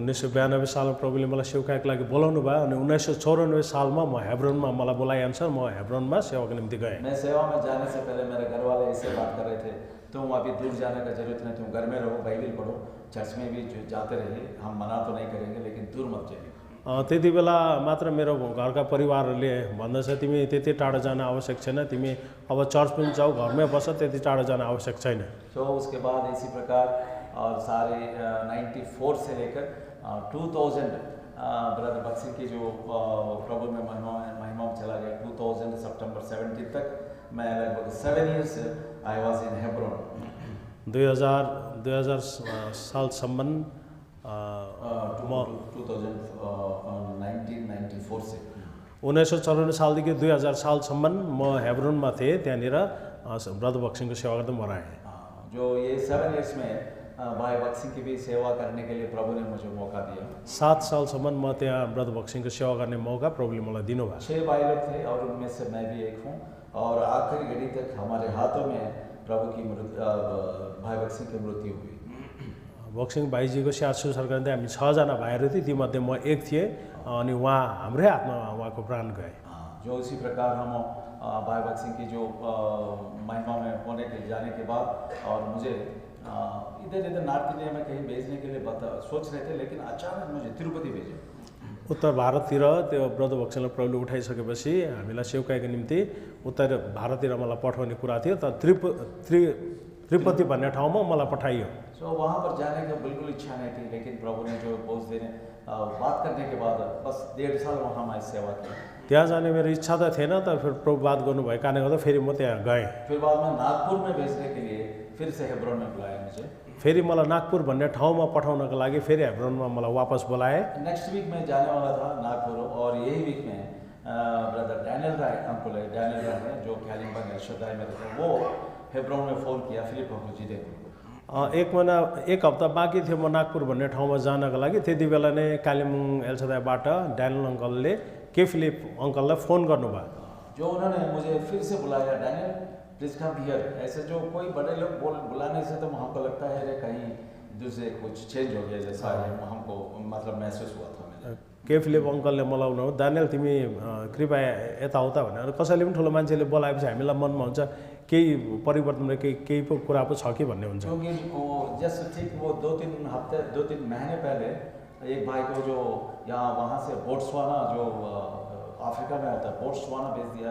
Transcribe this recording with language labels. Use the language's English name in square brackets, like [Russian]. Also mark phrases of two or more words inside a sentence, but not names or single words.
[Nepali] 1992 सालमा प्रभुले मलाई सेवकाको लागि बोलाउनु भयो अनि 1994 सालमा म हेब्रोनमा मलाई बोलाएअनुसार म हेब्रोनमा सेवाको निम्ति गएँ। [Hindi] मैं सेवा में जाने से पहले मेरे घर वाले ऐसे बात कर रहे थे, तुम अभी दूर जाने का जरूरत नहीं, तुम घर में रहो, बाइबल पढ़ो, चर्च में भी जाते रहिए, हम मना तो नहीं करेंगे लेकिन दूर मत जाइए। [Nepali] त्यति बेला मात्र मेरो घरका परिवारहरूले भन्दछ तिमी त्यति टाढो जान आवश्यक छैन, तिमी अब चर्च पनि जाऊ, घरमै बस, त्यति टाढो जान आवश्यक छैन। [Hindi] तो उसके बाद इसी प्रकार और सारे 94 से लेकर 2000 ब्रदर बक्सी की जो प्रभु में महिमा में चला गया, 2000 सितंबर 17 तक मैं लगभग 7 years [English] I was in Hebron. [Nepali] 2000 सालसम्म [Hindi] 1994 से [Nepali] 1994 सालदेखि 2000 सालसम्म म हेब्रोनमा थिएँ। त्यहाँनिर ब्रदर बक्सिङको सेवा गर्दै म रहेँ। [Hindi] जो ये 7 years में भाई बक्सिङ की भी सेवा करने के लिए प्रभु ने मुझे मौका दिया। [Nepali] 7 सालसम्म म त्यहाँ ब्रदर बक्सिङको सेवा गर्ने मौका प्रभुले मलाई दिनुभयो। [Hindi] 6 भाई लोग थे और उनमें से मैं भी एक हूँ और आखिरी घड़ी तक हमारे हाथों में प्रभु की भाई बक्सिङ की मृत्यु हुई। [Nepali] बक्सिङ भाइजीको स्याहार सुसार गर्दै हामी 6 जना भाइहरू थियौँ, तीमध्ये म एक थिएँ अनि उहाँ हाम्रै हातमा उहाँको प्राण गए। [Hindi] जो इसी प्रकार हम भाई बक्सिङ की जो महिमा में होने के जाने के बाद और मुझे इधर नॉर्थ इंडिया में कहीं भेजने के लिए सोच रहे थे, लेकिन अचानक मुझे तिरुपति भेजे। [Nepali] उत्तर भारततिर त्यो ब्रदर बक्सिङलाई प्रभुले उठाइसकेपछि हामीलाई सेवकाईको निम्ति उत्तर भारततिर मलाई पठाउने कुरा थियो, तर त्रिपति भन्ने ठाउँमा मलाई पठाइयो। [Hindi] सो वहाँ पर जाने का बिल्कुल इच्छा नहीं थी, लेकिन प्रभु ने जो बोझ देने बात करने के बाद बस 1.5 साल वहाँ मैं सेवा की। [Nepali] त्यहाँ जाने मेरो इच्छा त थिएन, तर फिर प्रभु बात गर्नुभएको कारणले गर्दा फेरि म त्यहाँ गएँ। [Hindi] फिर बाद में नागपुर में भेजने के लिए फिर से हेब्रोन में बुलाया मुझे। [Nepali] फेरि मलाई नागपुर भन्ने ठाउँमा पठाउनको लागि फेरि हेब्रोनमा मलाई वापस बोलाए। [English] Next week [Hindi] में जाने वाला था नागपुर और यही वीक में ब्रदर डैनियल राय अंकुल है, डैनियल राय है जो कालिम्पोङ एल्शदाई में रहते हैं, वो हेब्रोन में फ़ोन किया फिलिप अङ्कुलजी देखो। [Nepali] एक हप्ता बाँकी थियो म नागपुर भन्ने ठाउँमा जानका लागि। त्यति बेला नै कालिम्पोङ एल्शदाईबाट डैनियल अङ्कलले के फिलिप अङ्कललाई फोन गर्नुभयो। [Hindi] जो उन्होंने मुझे फिर से बुलाया, डैनियल [English] please come here. [Hindi] ऐसे जो कोई बड़े लोग बुलाने से तो हमको लगता है कहीं दूसरे कुछ चेंज हो गया जैसा हमको मतलब महसूस हुआ था। [Nepali] के फिलिप अङ्कलले मलाई उनीहरू दानियल तिमी कृपया यताउता भनेर कसैले पनि ठुलो मान्छेले बोलाएपछि हामीलाई मनमा हुन्छ केही परिवर्तन केही पो कुरा पो छ कि भन्ने हुन्छ। [Hindi] क्योंकि जस्ट ठीक वो 2-3 महीने पहले एक भाई को जो यहाँ वहाँ से बोट्सवाना जो अफ्रीका में होता है बोट्सवाना भेज दिया।